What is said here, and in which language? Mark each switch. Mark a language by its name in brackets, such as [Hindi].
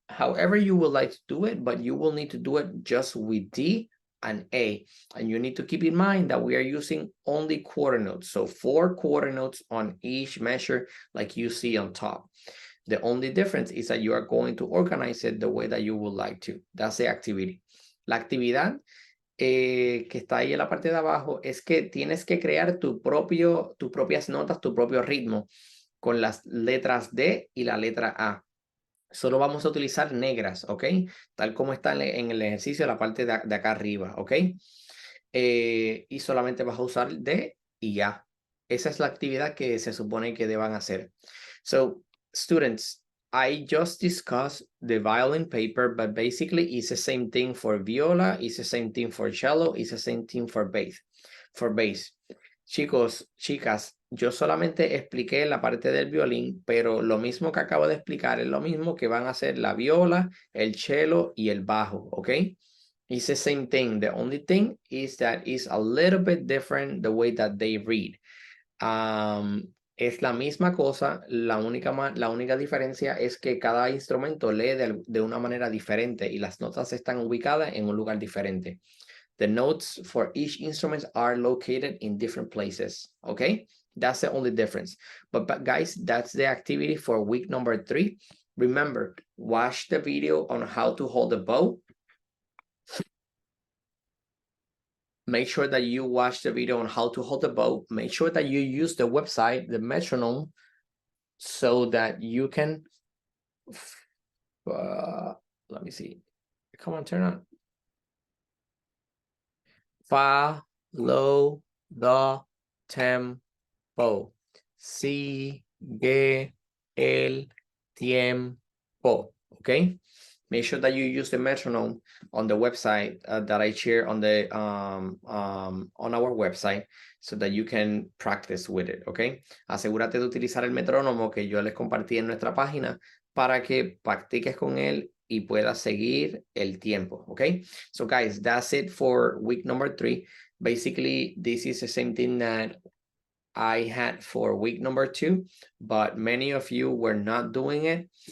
[English] however you would like to do it, but you will need to do it just with D and A. And you need to keep in mind that we are using only quarter notes. So 4 quarter notes on each measure like you see on top. The only difference is that you are going to organize it the way that you would like to. That's the activity. [Spanish] La actividad que está ahí en la parte de abajo es que tienes que crear tus propias notas, tu propio ritmo con las letras D y la letra A. Solo vamos a utilizar negras, ¿ok? Tal como está en el ejercicio, la parte de acá arriba, ¿ok? Y solamente vas a usar D y ya. Esa es la actividad que se supone que deban hacer. [English] So, students, I just discussed the violin paper, but basically it's the same thing for viola, it's the same thing for cello, it's the same thing for bass. [Spanish] Chicos, chicas, yo solamente expliqué la parte del violín, pero lo mismo que acabo de explicar es lo mismo que van a hacer la viola, el cello y el bajo, ¿ok? [English] It's the same thing. The only thing is that it's a little bit different the way that they read. [Spanish] Es la misma cosa, la única diferencia es que cada instrumento lee de una manera diferente y las notas están ubicadas en un lugar diferente. [English] The notes for each instrument are located in different places, okay? That's the only difference. But guys, that's the activity for week number 3. Remember, watch the video on how to hold the bow. Make sure that you watch the video on how to hold the bow. Make sure that you use the website, the metronome, so that you can, let me see. Come on, turn on. Follow the tempo. [Spanish] Sigue el tiempo. Okay? [English] Make sure that you use the metronome on the website that I share on the on our website so that you can practice with it, okay? [Spanish] Asegúrate de utilizar el metrónomo que yo les compartí en nuestra página para que practiques con él y puedas seguir el tiempo, okay? [English] So guys, that's it for week number 3. Basically, this is the same thing that I had for week number 2, but many of you were not doing it.